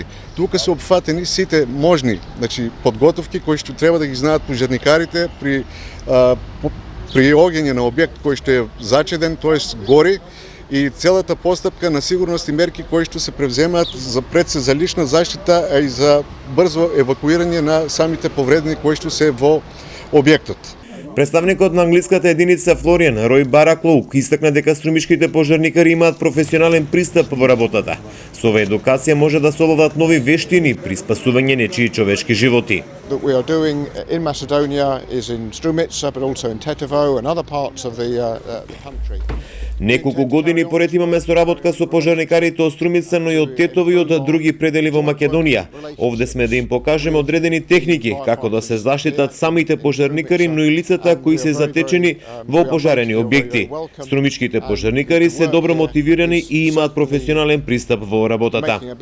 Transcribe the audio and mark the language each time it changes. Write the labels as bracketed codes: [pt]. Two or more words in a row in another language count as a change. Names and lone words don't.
[mk] Тука се опфатени сите можни, значи подготовки кои што треба да ги знаат пожарникарите при огење на објект кој што е зачеден, тоест гори, и целата постапка на сигурност и мерки кои што се превземаат пред се за лична заштита, а и за брзо евакуирање на самите повредени кои што се во објектот. Представникот на англиската единица Флориан, Рој Бараклоук, истакна дека струмичките пожарникари имаат професионален пристап во работата. Со оваа едукација може да се обават нови вештини при спасување нечии човечки животи. [en] That we are doing in Macedonia is in Strumica, but also in Tetovo and other parts of the country. [mk] Неколку години поред имаме соработка со пожарникарите од Струмица, но и од Тетово и од други предели во Македонија. Овде сме да им покажеме одредени техники како да се заштитат самите пожарникари, но и лицата кои се затечени во пожарени објекти. Струмичките пожарникари се добро мотивирани и имаат професионален пристап во работата.